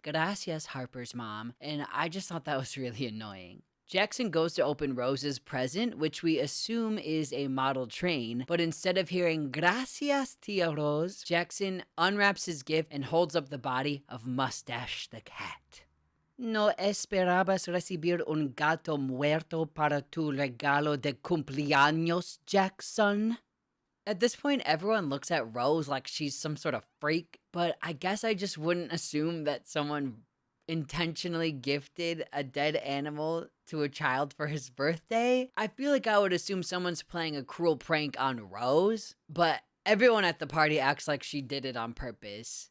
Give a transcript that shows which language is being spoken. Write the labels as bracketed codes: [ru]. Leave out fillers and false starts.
[en] Gracias, Harper's mom." And I just thought that was really annoying. Jackson goes to open Rose's present, which we assume is a model train, but instead of hearing [es] "Gracias, Tia Rose," [en] Jackson unwraps his gift and holds up the body of Mustache the cat. [es] No esperabas recibir un gato muerto para tu regalo de cumpleaños, Jackson? [en] At this point, everyone looks at Rose like she's some sort of freak, but I guess I just wouldn't assume that someone intentionally gifted a dead animal to a child for his birthday. I feel like I would assume someone's playing a cruel prank on Rose, but everyone at the party acts like she did it on purpose.